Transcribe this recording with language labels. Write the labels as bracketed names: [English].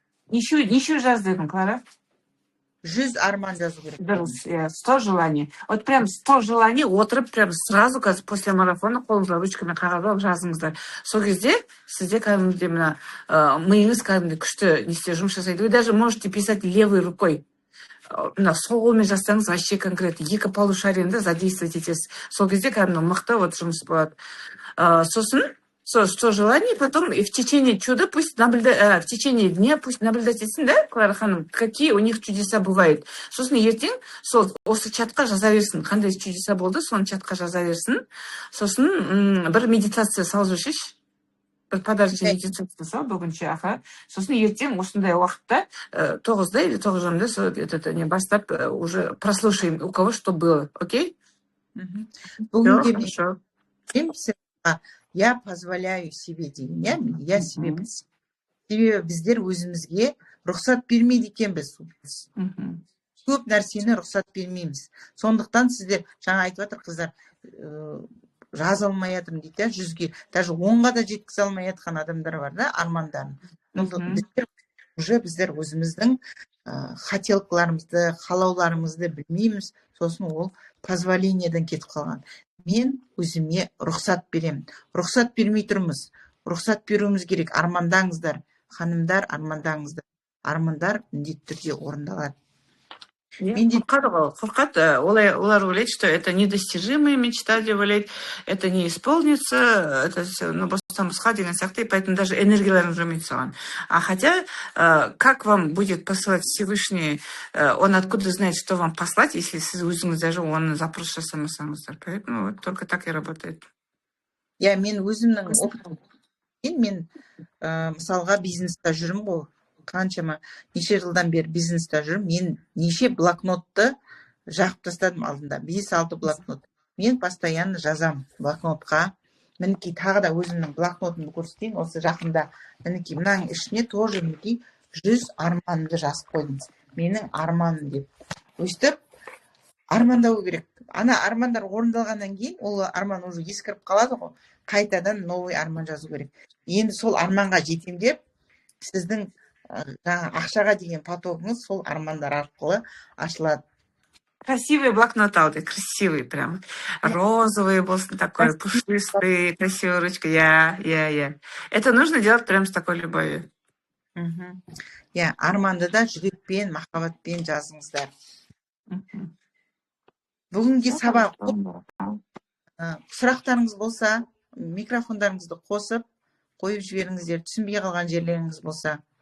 [Kazakh] Неше жаз дедің, Клара? 100 арман жазу керек. [Russian] Дұрыс, 100 желаний. Вот прям 100 желаний отырып, прям сразу после марафона [Kazakh] қолыңызға ручкамен қағаз алып жазыңыздар. Сол кезде сізде кәдімгідей мына миыңыз кәдімгідей күшті несте жұмыс жасайды. [Russian] Вы даже можете писать левой рукой. [Kazakh] Мына сол қолмен жазсаңыз [Russian] вообще конкретно [Kazakh] 2 полушарияны задействовать етесіз. Сол кезде кәдімгі мықты вот жұмыс болады. [Russian] Сосын 100 желаний, потом и в течение чуда пусть в течение дня пусть наблюдать етсін, да, Клара ханым, какие у них чудеса бывают. [Kazakh] Сосын ертең осы чатқа жаза берсін, қандай чудеса болды, соны чатқа жаза берсін. Сосын бір медитация салып жүршеш, бір подарочный медитация сал бүгінше, аха. Сосын ертең осындай уақытта 9-да [Russian] или 9:30 не бастап уже прослушаем, у кого что было, окей? [Kazakh] Бүгінге [Russian] я позволяю себе деген, иә, я себе. [Kazakh] Себебі біздер өзімізге рұқсат бермейді екенбіз. Көп нәрсені рұқсат бермейміз. Сондықтан сіздер жаңа айтып жатыр қыздар, жаза алмай жатырмын дейді, 100-ге, даже 10-ға да жеткізе алмай жатқан адамдар бар да, армандарын. Біздер өзіміздің хотелкаларымызды, қалауларымызды білмейміз, сосын ол позволениядан кетіп қалған. Мен өзіме рұқсат беремін. Рұқсат бермей тұрмыз. Рұқсат беруіміз керек. Армандаңыздар, ханымдар, армандаңыздар. Армандар міндетті түрде орындалады. Қорқады, олар ойлайды, [Russian] что это недостижимая мечта [Kazakh] деп ойлайды, [Russian] это не исполнится, это все, [Kazakh] басқа деген сияқты, [Russian] и поэтому даже [Kazakh] энергияларың жүрмейді соған. [Russian] А хотя, как вам будет посылать Всевышний, он откуда знает, что вам послать, если [Kazakh] сіз өзіңіз даже оны запрос жасамасаңыздар. [Russian] Поэтому вот только так и работает. [Kazakh] Я мен өзімнің опытым, мен мысалға бизнеста жүрмін ғой. Қаншама неше жылдан бері бизнеста жүрмін. Мен неше блокнотты жағып тастадым алдында. 5-6 блокнот. Мен постоянно жазам блокнотқа. Мінекей тағы да өзімнің блокнотымды көрсетейін. Осы жақында мінекей мынаның ішіне тоже мінекей 100 арманымды жазып қойдым. Менің арманым деп. Өстіп армандау керек. Ана армандар орындалғаннан кейін ол арман уже ескіріп қалады ғой. Қайтадан новый арман жазу керек. Енді сол арманға жетем деп сіздің ақшаға деген потогыңыз сол армандар арқылы ашылады. [Russian] Красивый блокнот алды, красивый прям. Розовый болсын такой, пушистый, красивая ручка. Я. Это нужно делать прям с такой любовью. [Kazakh] Я, арманды да жүрекпен, махаббатпен жазыңыздар. Бүгінге сабақ сұрақтарыңыз болса, микрофондарыңызды қосып, қойып жіберіңіздер, түсінбей қалған жерлеріңіз болса.